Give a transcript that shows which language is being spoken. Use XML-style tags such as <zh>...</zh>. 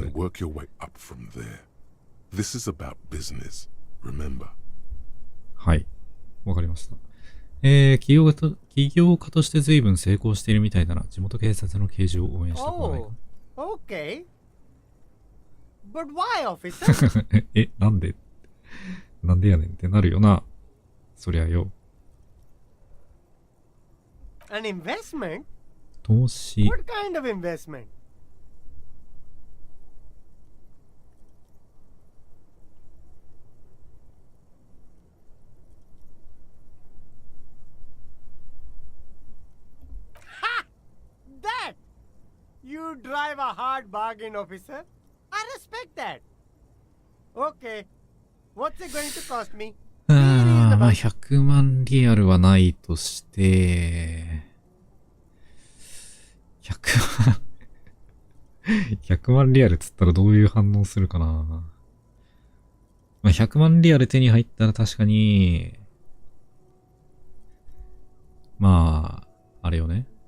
<en>Then work your way up from there. This is about business, remember.</en> <ja>はい。わかりました。起業家として随分成功しているみたいだな。地元警察の刑事を応援したくはないか。</ja> <en>Oh, okay. But why, officer?</en> <ja>なんでなんでやねんってなるよな。そりゃよ。</ja> <en>An investment?</en> <ja>投資。</ja> <en>What kind of investment? Ha! That! You drive a hard bargain, officer. I respect that. Okay. What's it going to cost me?</en> <ja>まあ100万リアルはないとして、100万リアルっつったらどういう反応するかな。まあ100万リアル手に入ったら確かに、まあ、あれよね。</ja>